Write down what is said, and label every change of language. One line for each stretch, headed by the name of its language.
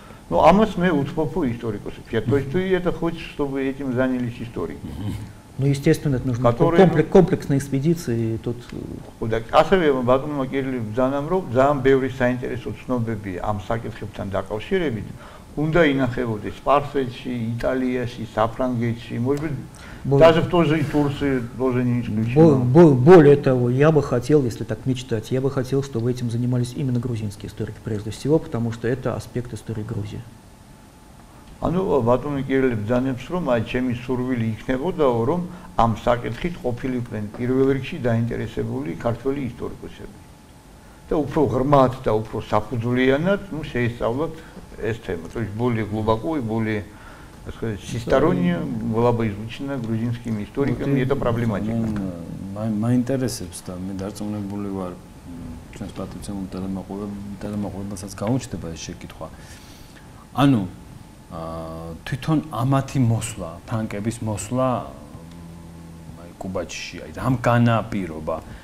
Russian: Ну,
Georgian: амас мы утвопу историкусы.
Russian: То есть ты это хочешь, чтобы этим занялись историки? Ну, естественно, это нужно комплексные экспедиции. Тут...
Georgian: ასევე ბატონმა კირილი ბრძანამ, რომ ძალიან ბევრი საინტერესო ცნობები ამ საკითხებთან დაკავშირებით უნდა ინახებოდეს სპარსეთში, იტალიაში, საფრანგეთში,
Russian: может быть, даже в той же Турции тоже не исключено. Более того, я бы хотел, если так мечтать, я бы хотел, чтобы этим занимались именно грузинские историки прежде всего, потому что это аспект истории Грузии.
Georgian: ანუ ბატონი კირილი ბრძანებს, რომ აი ჩემი სურვილი იქნებოდაო, რომ ამ საკითხით ყოფილიყვნენ პირველ რიგში დაინტერესებული ქართველი ისტორიკოსები. და უფრო ღრმად და უფრო საფუძვლიანად, ну, შეისწავლოთ ეს თემა.
Russian: То есть более глубоко и более, так сказать, всесторонне была бы изучена грузинскими историками эта проблематика.
Georgian: Მაინტერესებს და მე დარწმუნებული ვარ, ჩვენს პატრიციულ ტელემოყურებელსაც გაუჩნდება ეს შეკითხვა. ანუ თვითონ ამათი მოსვლა, ფრანკების მოსვლა აი კუბაჩში, აი რამ განაპირობა?